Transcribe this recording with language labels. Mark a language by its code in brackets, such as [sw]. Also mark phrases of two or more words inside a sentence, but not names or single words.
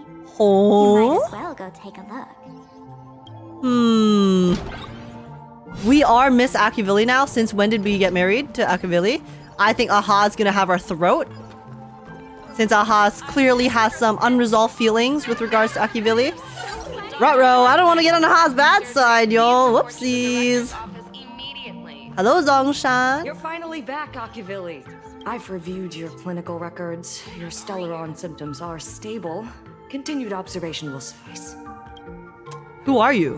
[en] Oh? You might as well go take a look. We are Miss Akavilli now. Since when did we get married to Akavilli? I think Aha's gonna have our throat. Since Aha clearly has some unresolved feelings with regards to Akavilli. Ruh-roh, I don't want to get on Aha's bad side, yo. Whoopsies. Hello, Zhongshan. You're finally back, Akavilli. I've reviewed your clinical records. Your Stellaron symptoms are stable. Continued observation will suffice. Who are you?